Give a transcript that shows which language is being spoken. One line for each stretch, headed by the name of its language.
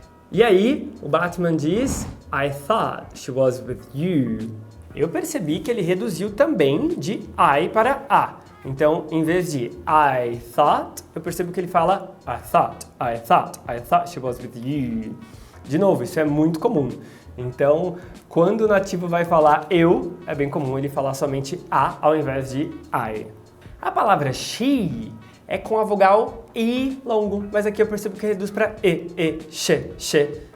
Portuguese: E aí, o Batman diz,
English: I thought she was with you.
Portuguese: Eu percebi que ele reduziu também de I para a. Então, em vez de
English: I thought,
Portuguese: eu percebo que ele fala
English: I thought she was with you.
Portuguese: De novo, isso é muito comum. Então, quando o nativo vai falar eu, é bem comum ele falar somente a ao invés de I. A palavra she é com a vogal I longo, mas aqui eu percebo que reduz para she.